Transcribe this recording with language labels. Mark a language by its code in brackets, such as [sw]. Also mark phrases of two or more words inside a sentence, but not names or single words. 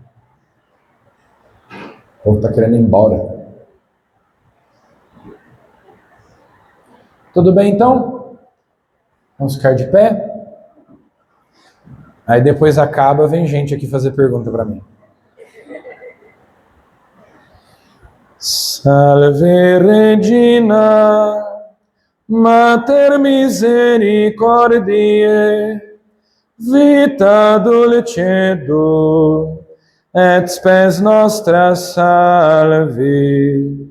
[pt] O povo tá querendo ir embora. Tudo bem, então? Vamos ficar de pé? Aí depois acaba, vem gente aqui fazer pergunta para mim. [la] Salve Regina, Mater Misericordiae, vita dulcedo, et spes nostra salve.